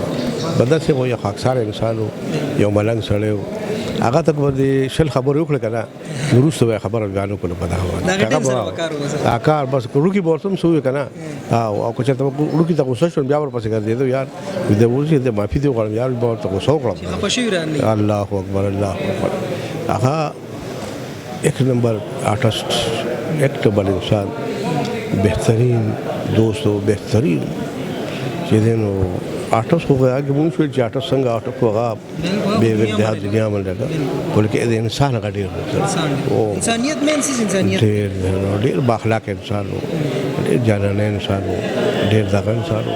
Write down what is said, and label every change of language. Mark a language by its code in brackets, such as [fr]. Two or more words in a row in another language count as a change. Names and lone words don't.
[ps] بدر صاحب یو خاکسار انسان و یو ملنګ سړی و، هغه ته باندې شل خبرې وکړه که نه وروسته به یې خبره بیان وکړله په دغه باندې. کار بس روکي به ورته هم څه ووایو که نه او که چېرته روکي ته غوسه شوم بیا ورپسې ګرځېدو یار د اوس د معافي دې وغواړم یار به ورته غوسه وکړم. الله اکبر الله اکبر. هغه [ur] ایک نمبر آرٹسٹ، ایک نمبر انسان، بہترین دوست [ps] و بہترین چې دی نو آرټس خو هغه مونږ ویل چې آرټس څنګه آرټس خو هغه بې د دنیا باندې بلکې د انسان هغه ډېر انسانیت مین څه انسانیت ډېر بااخلاقه انسان و، ډېر جانانه انسان و، ډېر دغه انسان و.